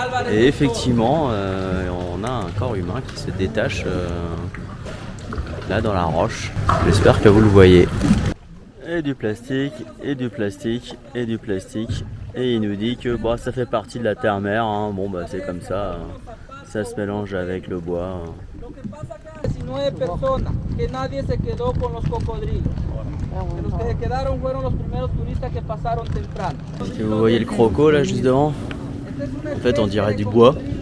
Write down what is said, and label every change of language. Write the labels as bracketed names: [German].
[French] Et effectivement, on a un corps humain qui se détache là dans la roche. J'espère que vous le voyez. Et du plastique, et du plastique, et du plastique. Et il nous dit que bon, ça fait partie de la terre-mère, hein. Bon bah c'est comme ça, hein. Ça se mélange avec le bois. Hein. [Spanish] 19 personas, que nadie se quedó con los cocodrilos. Los que se quedaron fueron los primeros turistas que pasaron temprano. [French] Est-ce que vous voyez le croco là juste devant? En fait on dirait du bois.